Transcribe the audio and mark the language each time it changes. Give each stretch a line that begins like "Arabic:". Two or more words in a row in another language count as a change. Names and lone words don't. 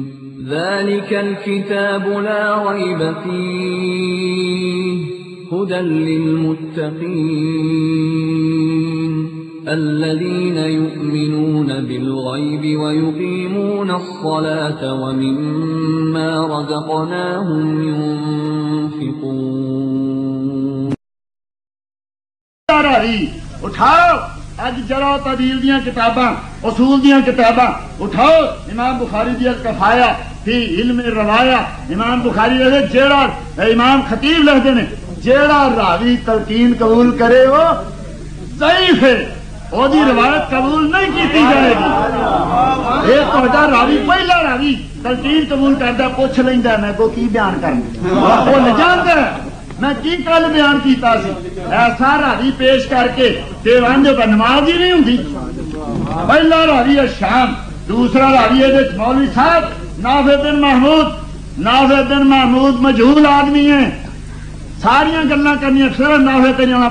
Arabic: ذلك الكتاب لا ريب فيه هدى للمتقين الذين يؤمنون بالغيب ويقيمون الصلاة ومما رزقناهم ينفقون.
Punjabi: اٹھاؤ اج جرا تعدیل دیاں کتاباں اصول دیاں کتاباں اٹھاؤ. امام بخاری دی الکفایہ فی علم روایا. امام بخاری دے جیڑا امام خطیب لکھدے نے جیڑا راوی تلقین قبول کرے وہ ضعیف ہے، وہ دی روایت قبول نہیں کیتی جائے گی. یہ تہاڈا راوی پہلا راوی تلقین قبول کردا پوچھ لیندا میں کو کی بیان کرنا، وہ نہیں جاندا میں کی کل بیان کیتا سی. ایسا راوی پیش کر کے دیوانجو کا نماز ہی نہیں ہوندی. پہلا راوی ہے شام، دوسرا راوی ہے مولوی صاحب نافع بن محمود. نافع بن محمود مجہول آدمی ہے، ساریا گلا کرنی صرف نافع تے نہیں.